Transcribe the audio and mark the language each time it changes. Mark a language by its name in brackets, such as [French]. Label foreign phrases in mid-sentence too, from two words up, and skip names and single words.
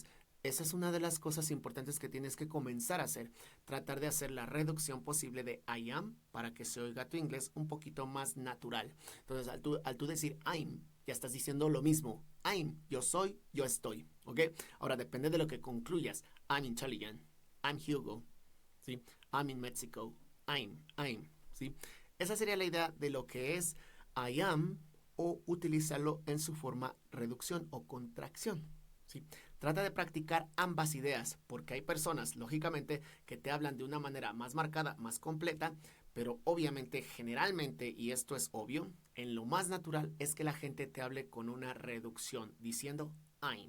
[Spanish] Entonces, esa es una de las cosas importantes que tienes que comenzar a hacer. Tratar de hacer la reducción posible de [English] I am [Spanish] para que se oiga tu inglés un poquito más natural. Entonces, al tú decir I'm, ya estás diciendo lo mismo. I'm, yo soy, yo estoy. ¿Ok? Ahora, depende de lo que concluyas. [English] I'm intelligent. I'm Hugo. ¿Sí? I'm in Mexico. I'm. [Spanish] ¿Sí? Esa sería la idea de lo que es [English] I am [Spanish] o utilizarlo en su forma reducción o contracción. ¿Sí? Trata de practicar ambas ideas, porque hay personas, lógicamente, que te hablan de una manera más marcada, más completa, pero obviamente, generalmente, y esto es obvio, en lo más natural es que la gente te hable con una reducción, diciendo I'm.